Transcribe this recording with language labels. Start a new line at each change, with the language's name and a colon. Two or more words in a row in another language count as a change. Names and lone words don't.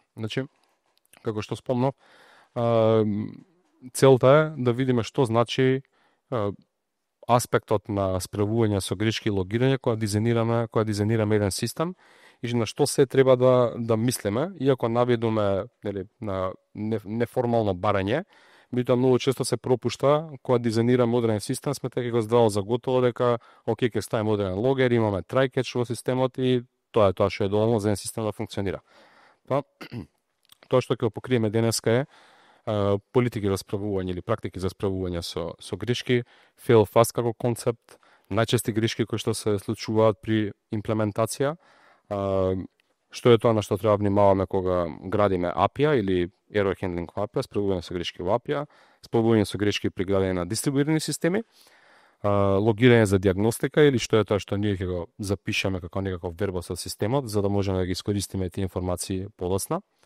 Macedonian: Значи, како што спомнав, целта е да видиме што значи аспектот на справување со грешки и логирање кога дизајнираме еден систем и на што се треба да мислиме, иако наведоме нели на неформално барање, меѓутоа многу често се пропушта кога дизајнираме одреден систем, сме така го здраво за готово дека окей ќе ставиме одреден логер, имаме
English: try catch
Macedonian: во системот и тоа што е доволно за еден систем да функционира. Па тоа што ќе покриеме денеска е политики за справување или практики за справување со грешки,
English: fail fast како концепт,
Macedonian: најчести грешки кои што се случуваат при имплементација, што е тоа на што треба да внимаваме кога градиме API или
English: error handling
Macedonian: во API, справување со грешки во API, справување со грешки при градење на дистрибуирани системи, логирање за диагностика или што е тоа што ние ќе го запишеме како некаков верба со системот за да можеме да ги искористиме тие информации полесно.